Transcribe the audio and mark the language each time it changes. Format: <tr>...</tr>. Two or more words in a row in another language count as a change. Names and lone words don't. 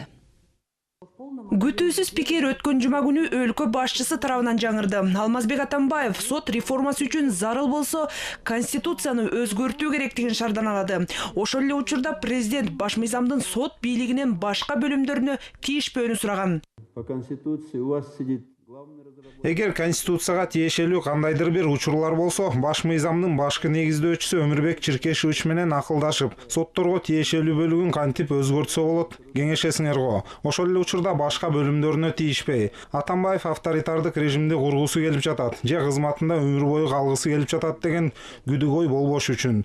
<ky>Күтүүсүз пикир өткөн жума күнү өлкө башчысы тарабынан жаңырды. Алмазбек Атамбаев сот реформасы үчүн зарыл болсо Конституцияны өзгөртүү керектигин шаарданалады. Ошол эле учурда президент баш мыйзамдын сот бийлигинен башка бөлүмдөрүнө тийишпөөнү сураган.</ky> <ru>По Конституции у вас сидит главный</ru> <ky>Эгер Конституцияга тиешелүү кандайдыр бир учурлар болсо, баш мыйзамдын башкы негиздөөчүсү Өмүрбек Чиркешевич менен акылдашып, сотторго тиешелүү бөлүгүн кантип өзгөртсө болот, кеңешесиңер го. Ошол эле учурда башка бөлүмдөрүнө тийишпей, Атамбаев авторитардык режимди кургусу келип жатат, же кызматында өмүр бою калгысы келип жатат деген күдүк ой болбош үчүн.</ky>